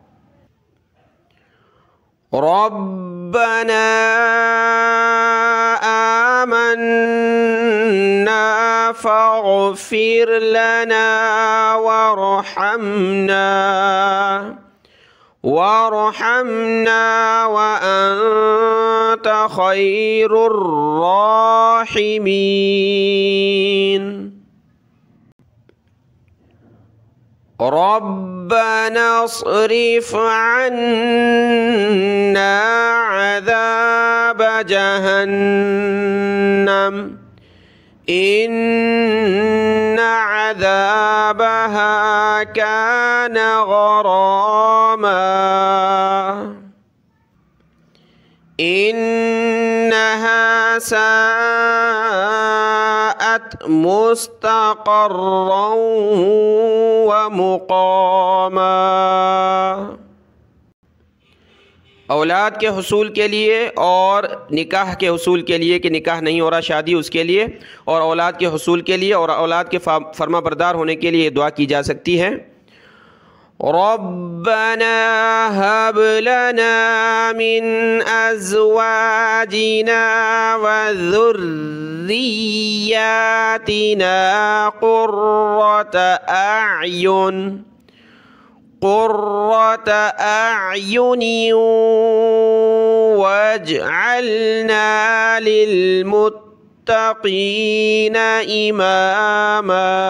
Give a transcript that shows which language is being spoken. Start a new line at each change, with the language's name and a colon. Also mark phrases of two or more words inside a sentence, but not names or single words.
Arabic: ربنا آمنا فاغفر لنا وارحمنا وأنت خير الراحمين. ربنا اصرف عنا عذاب جهنم إن عذابها كان غراما. إنها ساءت مستقرا ومقاما.
Urdu: اولاد کے حصول کے لیے اور نکاح کے حصول کے لیے کہ نکاح نہیں ہو رہا، شادی، اس کے لیے، اور اولاد کے حصول کے لیے اور اولاد کے فرمانبردار ہونے کے لیے دعا کی جا سکتی ہے.
Arabic: ربنا هب لنا من أزواجنا وذرياتنا قرة أعين واجعلنا للمتقين إماما.